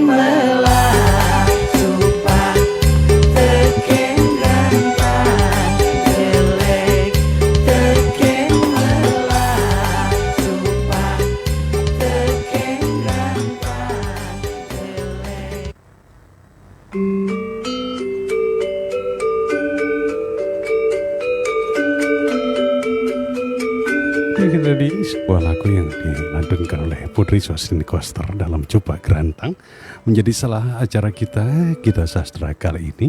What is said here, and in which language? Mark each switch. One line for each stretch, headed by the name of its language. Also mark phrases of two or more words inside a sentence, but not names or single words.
Balinese: melah supah teken rantang jelek teken melah supah teken rantang jelek.
Indonesian: Itu tadi sebuah lagu yang dilantunkan oleh Putri Suhasini Koster dalam Coba Gerantang menjadi salah acara kita sastra kali ini.